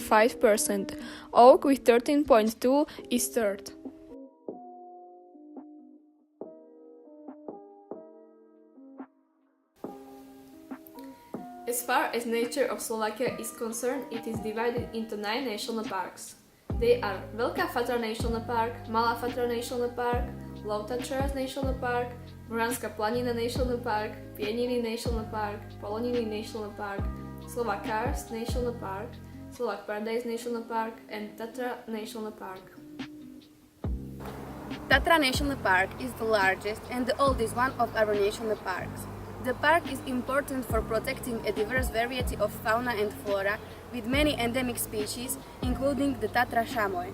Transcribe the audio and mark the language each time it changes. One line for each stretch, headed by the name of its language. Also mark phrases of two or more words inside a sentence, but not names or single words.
English: Oak with 13.2% is third. As far as nature of Slovakia is concerned, it is divided into 9 national parks. They are Veľká Fatra National Park, Malá Fatra National Park, Low Tatras National Park, Moranská Planina National Park, Pieniny National Park, Poloniny National Park, Slovak Karst National Park, Slovak Paradise National Park, and Tatra National Park. Tatra National Park is the largest and the oldest one of our national parks. The park is important for protecting a diverse variety of fauna and flora with many endemic species, including the Tatra chamois.